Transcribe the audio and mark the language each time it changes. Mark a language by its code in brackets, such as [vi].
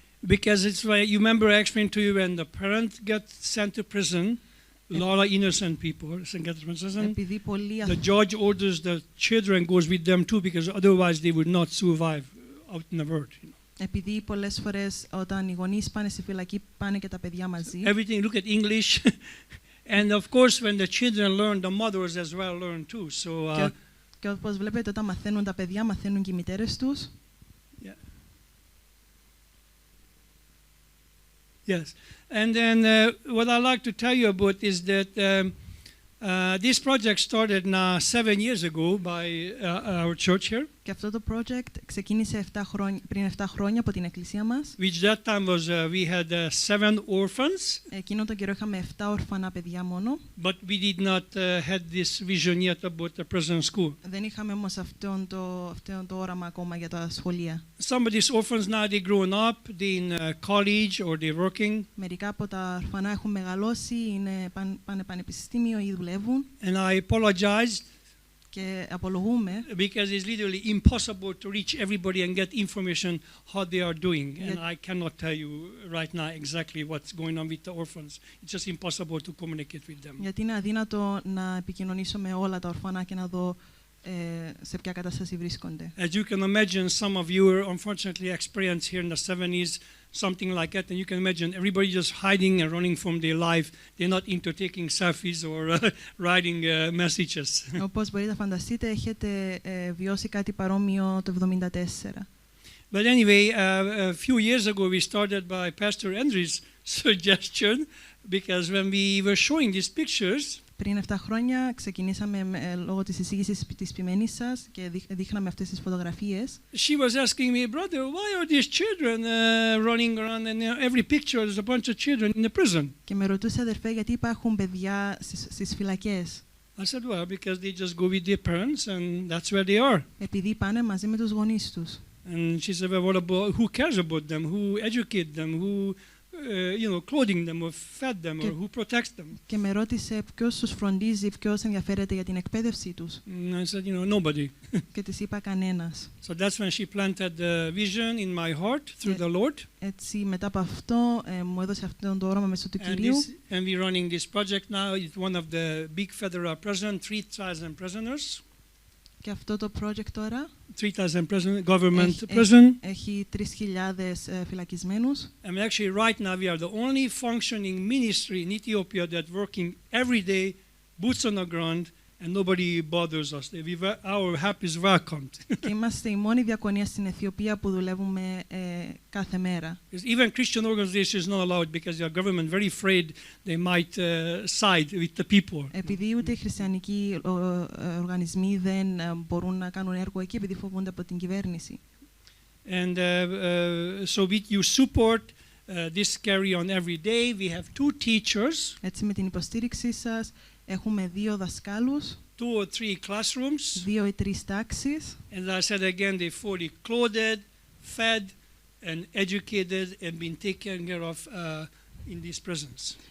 [en] Because it's like, you remember I explained to you when the parent got sent to prison, a lot of innocent people get to prison. The judge orders the children goes with them too, because otherwise they would not survive out in the world. [el] Επειδή πολλές φορές όταν οι γονείς πάνε στη φυλακή, πάνε και τα παιδιά μαζί. [en] Everything, look at English. And of course, when the children learn, the mothers as well learn too. So, [el] και όπως βλέπετε, όταν μαθαίνουν τα παιδιά, μαθαίνουν και οι μητέρες τους. [en] Yeah. Yes. And then what I'd like to tell you about is that this project started now 7 years ago by our church here. [el] Και αυτό το project ξεκίνησε πριν 7 χρόνια από την εκκλησία μας. [en] Which that time was we had 7 orphans. [el] Εκείνο τον καιρό είχαμε 7 ορφανά παιδιά μόνο. [en] But we did not had this vision yet about the prison school. [el] Δεν είχαμε όμως αυτόν το όραμα ακόμα για τα σχολεία. [en] Some of these orphans now they grown up, they in college or they're working. [el] Μερικά από τα ορφανά έχουν μεγαλώσει, πάνε πανεπιστήμιο ή δουλεύουν. [en] And I apologized. [el] Και απολογούμε. [en] Because it's literally impossible to reach everybody and get information how they are doing. And I cannot tell you right now exactly what's going on with the orphans. It's just impossible to communicate with them. [el] Γιατί είναι αδύνατο να επικοινωνήσω με όλα τα ορφανά και να δω σε ποια κατάσταση βρίσκονται. [en] As you can imagine, some of you are unfortunately experienced here in the 70s something like that, and you can imagine everybody just hiding and running from their life. They're not into taking selfies or writing messages. [el] Όπως μπορείτε να φανταστείτε, έχετε βιώσει κάτι παρόμοιο το 1974. [en] But anyway, a few years ago we started by Pastor Andrew's suggestion, because when we were showing these pictures, [el] πριν 7 χρόνια ξεκινήσαμε λόγω της εισήγησης της ποιμένης σας και δείχναμε αυτές τις φωτογραφίες. [en] She was asking me, brother, why are these children running around and every picture there's a bunch of children in the prison? [el] Και με ρωτούσε, αδερφέ, γιατί υπάρχουν παιδιά στις φυλακές. [en] I said, well, because they just go with their parents and that's where they are. [el] Επειδή πάνε μαζί με τους γονείς τους. [en] And she said, well, what about, who cares about them? Who educate them? Who clothing them or fed them or who protects them? [el] Και με ρώτησε ποιος τους φροντίζει, ποιος ενδιαφέρεται για την εκπαίδευσή τους. [en] And I said, nobody. [el] Και της είπα κανένας. [en] So that's when she planted the vision in my heart through the Lord. [el] Έτσι μετά από αυτό μου έδωσε αυτόν το όραμα μέσω του Κυρίου. [en] And we're running this project now. It's one of the big federal prison, 3,000 prisoners. [el] Και αυτό το project τώρα [en] 3,000 government prison. [el] έχει 3.000 φυλακισμένους. [en] And actually right now we are the only functioning ministry in Ethiopia that working every day, boots on the ground, and nobody bothers us. Our help is welcomed. [el] Και είμαστε η μόνη διακονία στην Αιθιοπία που δουλεύουμε κάθε μέρα. [en] Even Christian organizations not allowed because the government very afraid they might side with the people. [el] Επειδή ούτε οι χριστιανικοί οργανισμοί δεν μπορούν να κάνουν έργο εκεί επειδή φοβούνται από την κυβέρνηση. [en] And so with your support, this carry on every day. We have 2 teachers. [el] Έτσι με την υποστήριξή σας έχουμε 2 δασκάλους, [en] 2 or 3 classrooms. [el] 2 ή 3 τάξεις. [en] And as I said again, they fully clothed, fed, and educated, and been taken care of in these prisons.